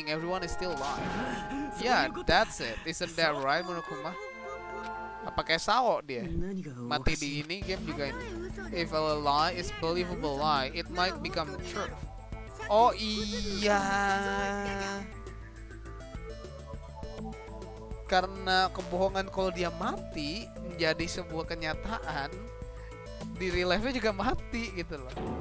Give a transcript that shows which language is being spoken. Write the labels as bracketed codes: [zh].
[en] you're saying everyone is still alive? Yeah, that's it. Isn't that right, Monokuma? [id] Apa kayak Sao dia? Mati di ini game juga ini. [en] If a lie is believable lie, it might become the truth. [id] Oh iya. Karena kebohongan kalau dia mati menjadi sebuah kenyataan, di real life-nya juga mati gitu loh.